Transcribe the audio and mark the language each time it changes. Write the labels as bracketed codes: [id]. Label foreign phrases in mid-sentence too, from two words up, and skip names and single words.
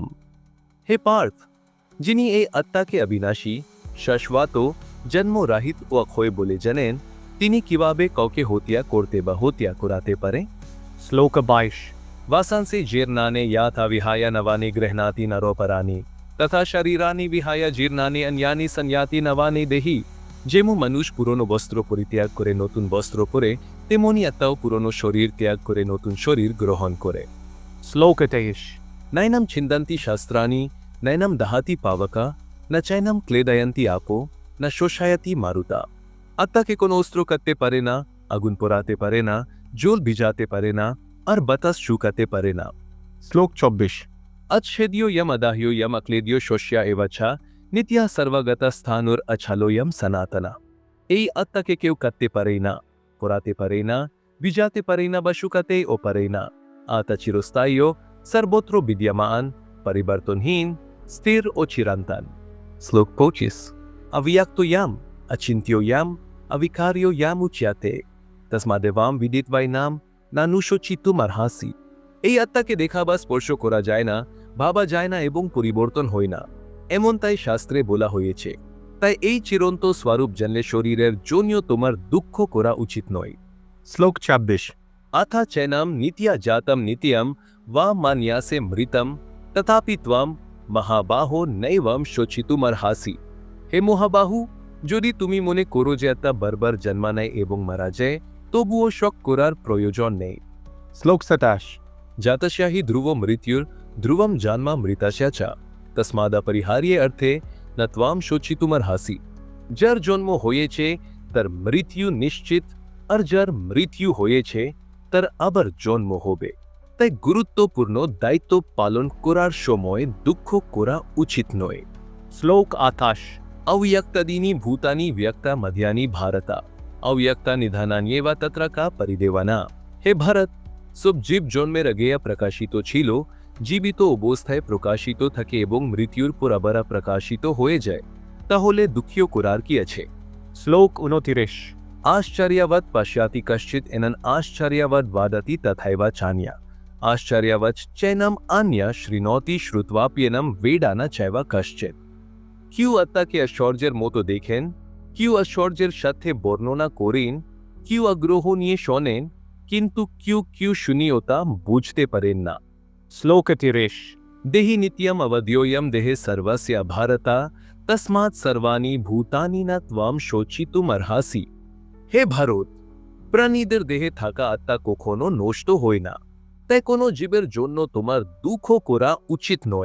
[sa] हे पार्थ, [bn] যিনি এই আত্মাকে অবিনাশী, শাশ্বত, জন্মরাহিত ও অক্ষয় বলে জানেন, তিনি কিভাবে কাউকে হত্যা করতে বা হত্যা করাতে পারে? [sa] श्लोक 22 वासांसि जीर्णानि याथा विहाय नवानि गृह्णाति नरोपराणि तथा शरीरानि विहाय जीर्णानि अन्यानि संयाति नवानि देहि। [bn] যেমন মানুষ পুরনো বস্ত্র পরিত্যাগ করে নতুন বস্ত্র পরে, তেমনি আত্মাও পুরনো শরীর ত্যাগ করে নতুন শরীর গ্রহণ করে। [sa] श्लोक 23 नैनम् छिन्दन्ति शस्त्राणि नैनम् दहति पावकः न चैनम् क्लेदयन्ति आपः न शोषयति मारुतः। [bn] আত্মাকে কোনো অস্ত্র কাটতে পারে না, আগুন পোড়াতে পারে না, জল ভিজাতে পারে না, আর বাতাস শুকাতে পারে না। শ্লোক 24 [sa] अच्छेद्यो यम अदाह्यो यम अक्लेद्यो शोष्या एवचा नित्या सर्वगता स्थानुर अछलोयम सनातना। [bn] এই আত্মাকে কেউ কাটতে পারে না, পোড়াতে পারে না, ভিজাতে পারে না বা শুকাতে ও পারে না। আত্মা চিরস্থায়ী, সর্বত্র বিদ্যমান, পরিবর্তনহীন, স্থির ও চিরন্তন। [sa] শ্লোক 25 अव्यक्तो यम अचिन्त्यो यम अविकार्यो यम उच्यते तस्मादेवाम विदित्वैनाम नानुशोचितुमर्हासि। [bn] এই আত্মাকে দেখা বা স্পর্শ করা যায় না, ভাবা যায় না এবং পরিবর্তন হয় না, এমন তাই শাস্ত্রে বলা হয়েছে। তাই এই চিরন্ত স্বরূপ জানলে শরীরের জন্য তোমার দুঃখ করা উচিত নয়। শ্লোক 26 [sa] अथा चैनम नित्या जातम नित्यम वा मान्यासे मृतम तथापि त्वम महाबाहो नैवम शोचितुमर्हासि। [bn] হে মহাবাহু, যদি তুমি মনে করো যে আত্মা বারবার জন্মা নেয় এবং মারা যায়, তবুও শোক করার প্রয়োজন নেই। শ্লোক 27 [sa] जातस्य हि ध्रुवो मृत्युर ध्रुवम जन्म मृतस्य च तस्मादपरिहार्ये अर्थे न त्वाम शोचितुमर्हासि। [bn] যার জন্ম হয়েছে তার মৃত্যু নিশ্চিত, আর যার মৃত্যু হয়েছে তার আবার জন্ম হবে। তাই গুরুত্বপূর্ণ দায়িত্ব পালন করার সময় দুঃখ করা উচিত নয়। [sa] श्लोक 28 अव्यक्तादीनि भूतानि व्यक्ता मध्यानि भारत अव्यक्ता निधानान्येव तत्र का परिदेवना। [bn] হে ভারত, সব জীব জন্মের আগে প্রকাশিত ছিল, জীবিত অবস্থায় প্রকাশিত থাকে এবং মৃত্যুর পর আবার প্রকাশিত হয়ে যায়, তাহলে দুঃখীয় করার কি আছে? [sa] श्लोक 29 आश्चर्यवत् पश्याति कश्चित् एनन् आश्चर्यवद् वादति तथैव चान्या आश्चर्यवत् चैनम अन्य शृणोति श्रुत्वाप्येनं वेदा न चैव कश्चित्। [bn] কেউ আত্মাকে আশ্চর্যের মতো দেখেন, কেউ আশ্চর্যের সাথে বর্ণনা করেন, কেউ আগ্রহ নিয়ে শোনেন, কিন্তু কেউ কেউ শুনিও তা বুঝতে পারেন না। [sa] श्लोक 30 देहि नित्यम अवध्योयम देहे सर्वस्य भारत तस्मात् सर्वाणि भूतानि न त्वम् शोचितुम् अर्हसि। [bn] হে ভারত, প্রাণীদের দেহে থাকা আত্মা কখনো নষ্ট হয় না, তাই কোনো জীবের জন্য তোমার দুঃখ করা উচিত নয়।